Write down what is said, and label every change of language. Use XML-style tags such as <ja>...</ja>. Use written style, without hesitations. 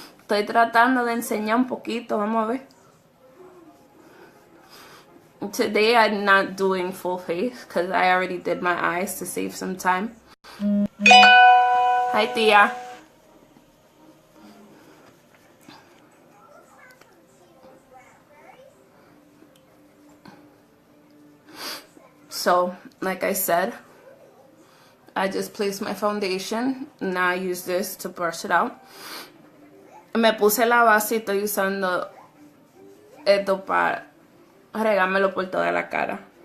<es>Estoy tratando de enseñar un poquito, vamos a ver.</es> <en>Today I'm not doing full face because I already did my eyes to save some time. Hi Tia. So, like I said, I just placed my foundation. Now I use this to brush it out.</en> <es>Me puse la base y estoy usando esto para regármelo por toda la cara.</es>